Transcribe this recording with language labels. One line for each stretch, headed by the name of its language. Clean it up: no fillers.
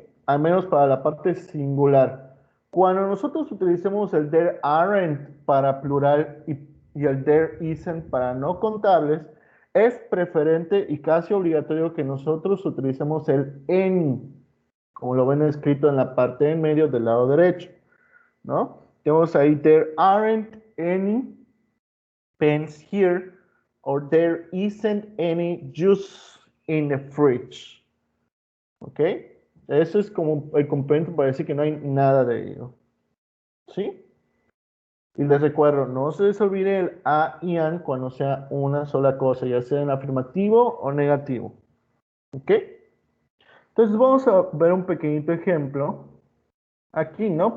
Spanish: Al menos para la parte singular. Cuando nosotros utilicemos el there aren't para plural y el there isn't para no contables, es preferente y casi obligatorio que nosotros utilicemos el any, como lo ven escrito en la parte en medio del lado derecho, ¿no? Tenemos ahí
English: there aren't any pens here or there isn't any juice in the fridge.
Spanish: ¿Ok? Eso es como el complemento para decir que no hay nada de ello. ¿Sí? Y les recuerdo, no se les olvide el a y an cuando sea una sola cosa, ya sea en afirmativo o negativo. ¿Ok? Entonces vamos a ver un pequeñito ejemplo. Aquí, ¿no?